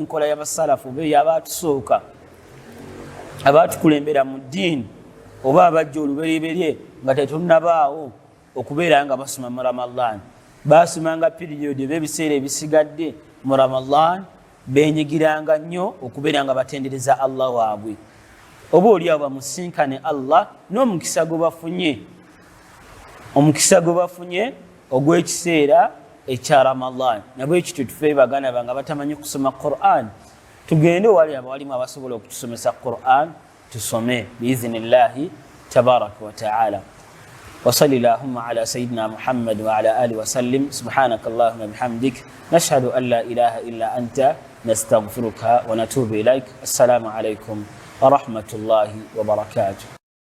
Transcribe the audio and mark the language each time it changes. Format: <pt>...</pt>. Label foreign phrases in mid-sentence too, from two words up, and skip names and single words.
<lg>nkola y'abasalafu oba ey'abaatusooka abaatukulembera mu ddiini oba abajja olubereberye nga tetunnabaawo okubeera nga basoma mu Ramadan baasomanga piriyodi oba ebiseera ebisigadde mu Ramadan beenyigiranga nnyo okubeera nga batendereza Allah waabwe oba oliawo bamusinkane Allah n'omukisa gwe bafunye ogw'ekiseera ekya Ramadan. Nabwe ekityo tufe baganda bange batamanyi kusoma Qur'an tugende wali abalimu abasobola okutusomesa Qur'an tusome</lg> <ar>بإذن الله تبارك وتعالى. وصلى الله على سيدنا محمد وعلى آله وسلم. سبحانك اللهم بحمدك نشهد أن لا إله إلا أنت نستغفرك ونتوب إليك. السلام عليكم ورحمة الله وبركاته.</ar>